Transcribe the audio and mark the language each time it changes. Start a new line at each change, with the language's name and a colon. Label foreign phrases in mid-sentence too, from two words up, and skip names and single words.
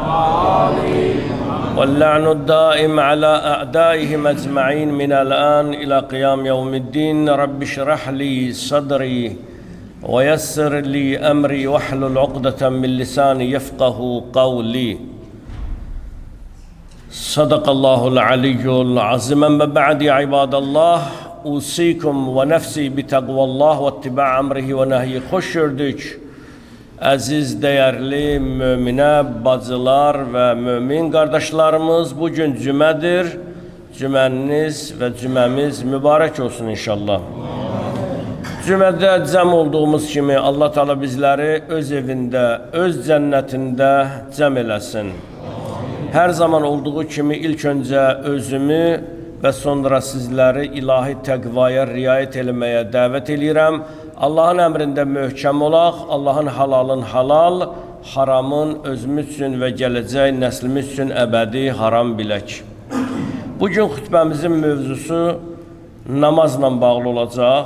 Arabic: واللعن الدائم على أعدائهم أجمعين من الآن إلى قيام يوم الدين رب اشرح لي صدري ويسر لي أمري واحلل عقدة من لساني يفقه قولي صدق الله العلي العظيم. أما بعد يا عباد الله أوصيكم ونفسي بتقوى الله واتباع أمره ونهيه.
Azerbaijani: Hoş gördük aziz değerli mümine bacılar ve mümin kardeşlerimiz. Bugün cümedir. Cümeniz ve cümemiz mübarek olsun inşallah. Cümede cem olduğumuz kimi Allah Teala bizleri öz evinde, öz cennetinde cem eləsin. Her zaman olduğu kimi ilk önce özümü ve sonra sizleri ilahi təqvaya riayet eləməyə dəvət eləyirəm. Allah'ın əmrində möhkəm olaq, Allah'ın halalın halal, haramın özümüz üçün və gələcək nəslimiz üçün əbədi haram bilək. Bugün xütbəmizin mövzusu namazla bağlı olacaq.